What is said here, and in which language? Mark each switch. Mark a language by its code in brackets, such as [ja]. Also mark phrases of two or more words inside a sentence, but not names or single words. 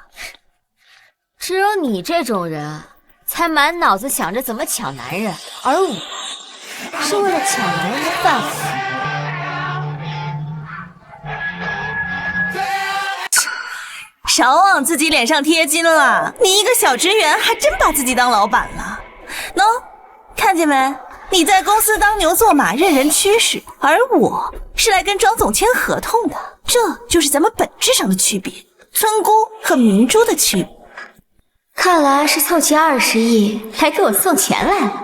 [zh] 只有你这种人，才满脑子想着怎么抢男人，而我是为了抢男人的饭碗。少往自己脸上贴金了，你一個小職員還真把自己當老闆了。喏，看見沒？你在公司當牛做馬，任人驅使，而我是來跟莊總簽合同的，這就是咱們本質上的區別，村姑和明珠的區別。看來是湊齊20億來給我送錢來了。